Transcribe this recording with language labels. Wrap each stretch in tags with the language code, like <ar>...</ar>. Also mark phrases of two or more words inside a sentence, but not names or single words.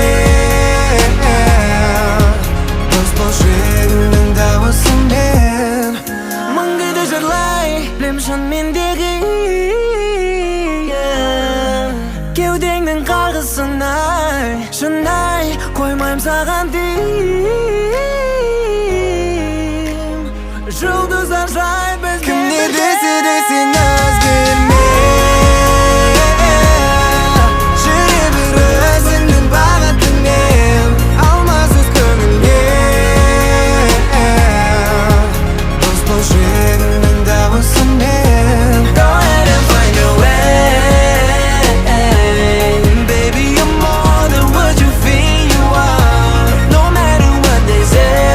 <kk>Дос болшы өзіңнің дауысымен Мың күйді жырлай Білем шын мендегі Кеудеңнің қарғысын ай Шынай қоймайым саған дейм Жұлдыздар жай бізге Кім не десе де сен өзгерме Жүре бер өзіңнің бағытыңмен Алмасыз көңілге Дос болшы өзіңнің дауысымен</kk> <en>Go ahead and find your way Baby, you're more than what you think you are No matter what they say</en>